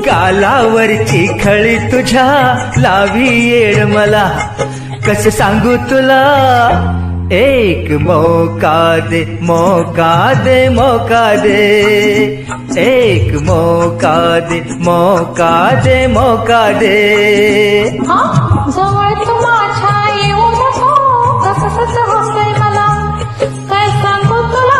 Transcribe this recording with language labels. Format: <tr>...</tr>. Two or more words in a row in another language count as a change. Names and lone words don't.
<mr>गालावरची खळी तुझ्या लावी येड मला, कसं सांगू तुला.</mr> <hi>एक मौका दे, मौका दे, मौका दे, एक मौका दे, मौका दे, मौका दे.</hi> <mr>जवळ तू माझ्या येऊ नको, कसं कसं होतंय मला, काय सांगू तुला.</mr>